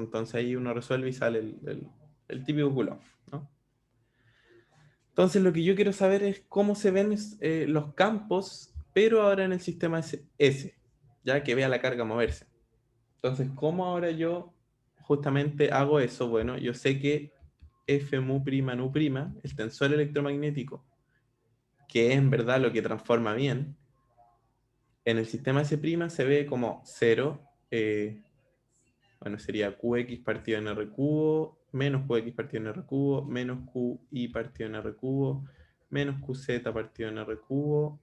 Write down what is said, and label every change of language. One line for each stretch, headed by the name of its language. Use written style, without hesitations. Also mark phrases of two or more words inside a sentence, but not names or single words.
Spanish: Entonces ahí uno resuelve y sale el típico Coulomb, ¿no? Entonces lo que yo quiero saber es cómo se ven los campos, pero ahora en el sistema S, ya que vea la carga moverse. Entonces, ¿cómo ahora yo justamente hago eso? Bueno, yo sé que F mu prima nu prima, el tensor electromagnético, que es en verdad lo que transforma bien, en el sistema S' se ve como 0, bueno, sería QX partido en R cubo, menos QX partido en R cubo, menos QI partido en R cubo, menos QZ partido en R cubo.